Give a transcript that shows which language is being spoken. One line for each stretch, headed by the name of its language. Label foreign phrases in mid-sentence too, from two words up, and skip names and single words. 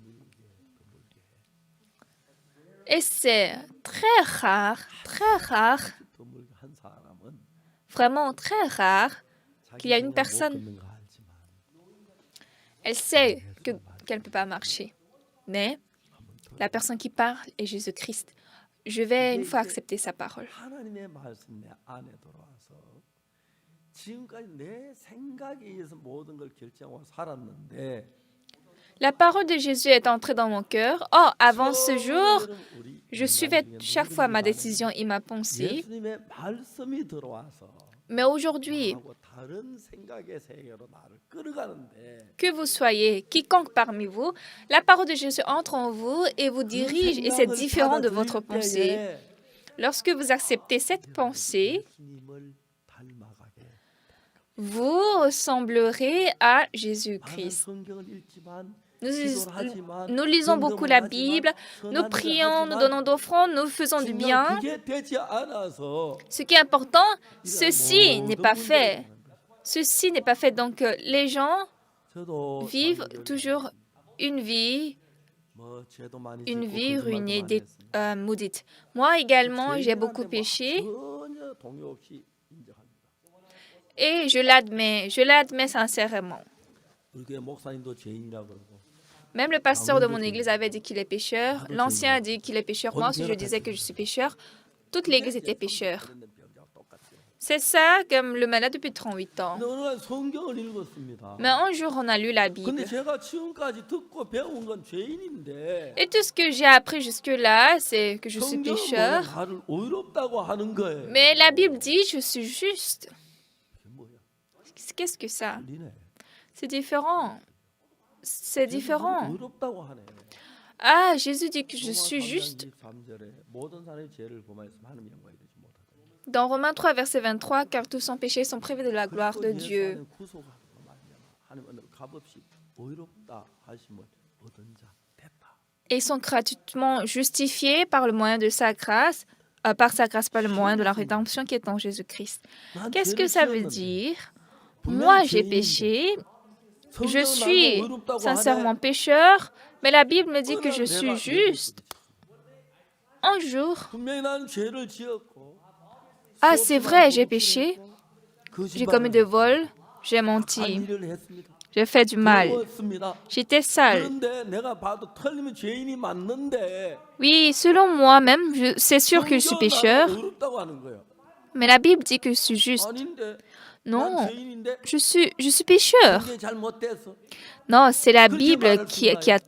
French: Et c'est très rare, vraiment très rare qu'il y a une personne, elle sait qu'elle ne peut pas marcher. Mais la personne qui parle est Jésus-Christ. Je vais une fois accepter sa parole.
Korean: 하나님의 말씀 내 안에 들어와서 지금까지 내 생각에 의해서 모든 걸 결정하고 살았는데
French: La parole de Jésus est entrée dans mon cœur. Or, avant ce jour, je suivais chaque fois ma décision et ma pensée.
Korean: 예수님의 말씀이 들어와서
French: Mais aujourd'hui,
Korean: 하고 다른 생각의 세계로 나를 끌어가는데
French: que vous soyez, quiconque parmi vous, la parole de Jésus entre en vous et vous dirige et c'est différent de votre pensée. Lorsque vous acceptez cette pensée,
Korean: 예수님을 닮아가게
French: vous ressemblerez à
Korean: 많은
French: Jésus-Christ.
Korean: 성경을 읽지만
French: Nous,
Korean: 기도를 하지만
French: nous lisons beaucoup
Korean: 헌금을
French: la
Korean: 하지만
French: Bible, nous
Korean: 선한 일을
French: prions, nous
Korean: 하지만
French: donnons d'offrandes, nous faisons du
Korean: 중요한
French: bien.
Korean: 그게 되지 않아서
French: Ce qui est important,
Korean: 이러한
French: ceci n'est
Korean: 모든
French: pas
Korean: 문제를
French: fait.
Korean: 당한 거예요.
French: Ceci n'est pas fait. Donc, les gens
Korean: 저도
French: vivent
Korean: 참
French: toujours une vie,
Korean: 뭐 죄도 많이
French: une
Korean: 짓고
French: vie
Korean: 거짓말도
French: ruinée,
Korean: 많이 했습니다.
French: maudite. Moi également, j'ai beaucoup
Korean: 죄인한테 뭐
French: péché
Korean: 전혀 동요 없이 인정합니다.
French: et je l'admets sincèrement.
Korean: 우리 교회 목사님도 죄인이라고 그러고
French: Même le pasteur de mon église avait dit qu'il est pécheur. L'ancien a dit qu'il est pécheur. Moi aussi, je disais que je suis pécheur. Toute l'église était pécheur. C'est ça comme le malade depuis 38 ans.
Korean: 근데 어느 날 성경을 읽었습니다.
French: Mais un jour, on a lu la Bible.
Korean: 근데 제가 지금까지 듣고 배운 건 죄인인데
French: Et tout ce que j'ai appris jusque-là, c'est que je suis
Korean: 성경은 뭐
French: pécheur.
Korean: 나를 의롭다고 하는 거예요.
French: Mais la Bible dit je suis juste.
Korean: 그게 뭐야?
French: Qu'est-ce que ça?
Korean: 틀리네.
French: C'est différent. C'est différent.
Korean: 의롭다고 하네.
French: Ah, Jésus dit que je
Korean: 로마
French: suis
Korean: 3장
French: juste.
Korean: 23절에 모든 사람이 죄를 범하였으면 하나님 영광이 되지 못하다.
French: Dans Romains 3, verset 23, car tous sans péché sont privés de la gloire de Dieu.
Korean: 예수 안에 구속하고 말미암아 하나님은 값없이 의롭다 하심을 얻은 자 됐다.
French: Et ils sont gratuitement justifiés par le moyen de sa grâce, par sa grâce, par le moyen de la rédemption qui est en Jésus-Christ.
Korean: 난
French: Qu'est-ce que
Korean: 죄를
French: ça veut
Korean: 지었는데
French: dire?
Korean: 분명히
French: Moi, j'ai
Korean: 죄인인데
French: péché, je
Korean: 성경은
French: suis
Korean: 나를 의롭다고
French: sincèrement
Korean: 하네.
French: pécheur, mais la Bible me dit
Korean: 어느
French: que je
Korean: 날
French: suis
Korean: 내가
French: juste. Un jour,
Korean: 분명히 난 죄를 지었고
French: ah, c'est vrai, j'ai péché, j'ai commis
Korean: 거짓말을
French: de vol, j'ai
Korean: 한
French: menti,
Korean: 일을 했습니다.
French: j'ai fait du mal,
Korean: 더러웠습니다.
French: j'étais sale.
Korean: 그런데 내가 봐도 틀리면 죄인이 맞는데
French: Oui, selon moi-même, c'est sûr que je suis
Korean: 성경은 나를
French: pécheur,
Korean: 의롭다고 하는 거예요.
French: mais la Bible dit que je suis juste.
Korean: 아닌데 난
French: Non,
Korean: 죄인인데
French: je suis pécheur.
Korean: 성경이 잘못됐어.
French: Non, c'est la
Korean: 그렇게
French: Bible
Korean: 말할 수
French: qui a